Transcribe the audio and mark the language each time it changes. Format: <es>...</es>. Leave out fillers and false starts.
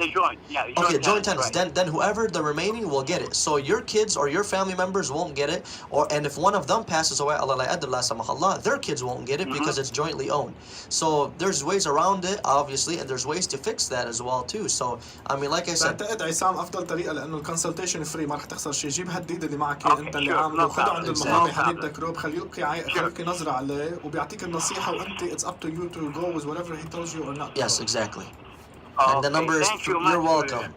<en>It's a joint, yeah. Okay, joint tenants. Right. Then whoever the remaining will get it. So your kids or your family members won't get it, and if one of them passes away, Allah la yadr la samahullah, their kids won't get it because it's jointly owned. So there's ways around it, obviously, and there's ways to fix that as well too. So I mean, like I said.</en> <ar>افضل طريقه لانه الكونسلتيشن فري، ما رح تخسر شيء. جيب هالديد اللي معك انت اللي عامله، خذه عند المحامي حميد دكروب، خليه يلقي نظره عليه وبيعطيك النصيحه، وانت</ar> <en>it's up to you to go with whatever he tells you or not. Yes, exactly. And the number is you're welcome.</en>